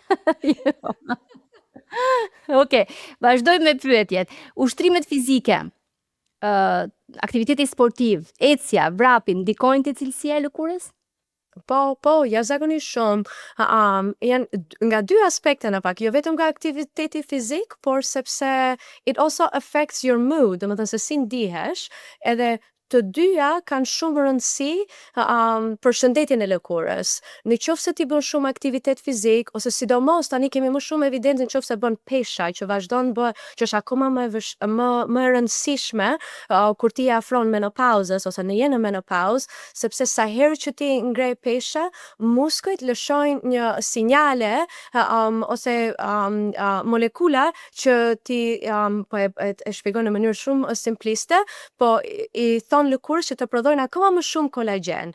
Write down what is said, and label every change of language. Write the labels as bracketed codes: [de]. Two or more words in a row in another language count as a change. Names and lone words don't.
[sq] Okej, vazhdojmë me pyetjet. Ushtrimet fizike, aktiviteti sportiv, ecja, vrapi, ndikojnë te cilësia e lëkurës? Po, jashtëzakonisht shumë. Janë nga dy aspekte në pak, jo vetëm nga aktiviteti fizik, por sepse [en] it also affects your mood, [sq] domethënë se si ndihesh, edhe të dyja kanë shumë rëndësi për shëndetin e lëkurës. Në qoftë se ti bën shumë aktivitet fizik, ose sidomos tani kemi më shumë evidencë në qoftë se bën pesha, që vazhdon bë, që është akoma më e rëndësishme kur ti afron menopauzës ose në je në menopauzë, sepse sa herë që ti ngrej pesha, muskujt lëshojnë një sinjale ose molekula që ti po e shpjegoj në mënyrë shumë simpliste, po i thon lëkurës që të prodhojnë akoma më shumë kolagjen.